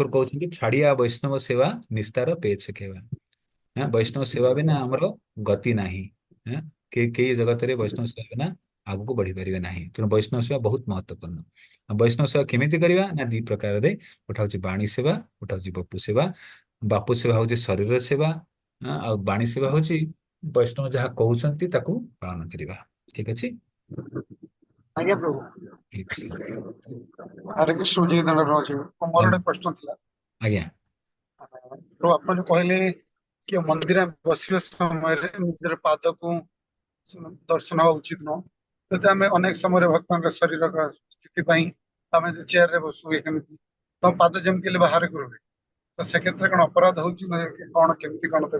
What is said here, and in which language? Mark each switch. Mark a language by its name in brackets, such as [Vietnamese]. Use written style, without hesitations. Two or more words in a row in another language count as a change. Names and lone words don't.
[Odia] କହୁଛନ୍ତି [Bangla] ছাড়িয়া বৈষ্ণব সেবা নিস্তার পেছ খেবা [Odia] ବୈଷ୍ଣବ ସେବା ବିନା ଆମର ଗତି ନାହିଁ କେହି ଜଗତରେ ବୈଷ୍ଣବ ସେବା ବିନା ଆଗକୁ ବଢି ପାରିବେ ନାହିଁ ତେଣୁ ବୈଷ୍ଣବ ସେବା ବହୁତ ମହତ୍ୱପୂର୍ଣ୍ଣ ଆଉ ବୈଷ୍ଣବ ସେବା କେମିତି କରିବା ନା ଦି ପ୍ରକାରରେ ଗୋଟେ ହଉଛି ବାଣୀ ସେବା ଗୋଟେ ହଉଛି ବପୁ ସେବା ବାପୁ ସେବା ହଉଛି ଶରୀର ସେବା ଆଉ ବାଣୀ ସେବା ହଉଛି ବୈଷ୍ଣବ ଯାହା କହୁଛନ୍ତି ତାକୁ ପାଳନ କରିବା ଠିକ ଅଛି ଆଜ୍ଞା ପ୍ରଭୁ। ଠିକ ଅଛି [Hindi] हरे कृष्ण जी दंड प्रभु जी [Odia] ମୋର ଗୋଟେ ପ୍ରଶ୍ନ ଥିଲା ଆଜ୍ଞା ପ୍ରଭୁ ଆପଣ ଯୋଉ କହିଲେ କି ମନ୍ଦିର ବସିବା ସମୟରେ ନିଜର ପାଦକୁ ଦର୍ଶନ ହବା ଉଚିତ ନୁହଁ ଯଦି ଆମେ ଅନେକ ସମୟରେ ଭକ୍ତଙ୍କ ଶରୀର ସ୍ଥିତି ପାଇଁ ଆମେ ଚେୟାର ରେ ବସୁ କେମିତି ତ ପାଦ ଯେମିତି ହେଲେ ବାହାରକୁ ରୁହେ ତ ସେ କ୍ଷେତ୍ରରେ କଣ ଅପରାଧ ହଉଛି ନା କଣ କେମିତି କଣ ତ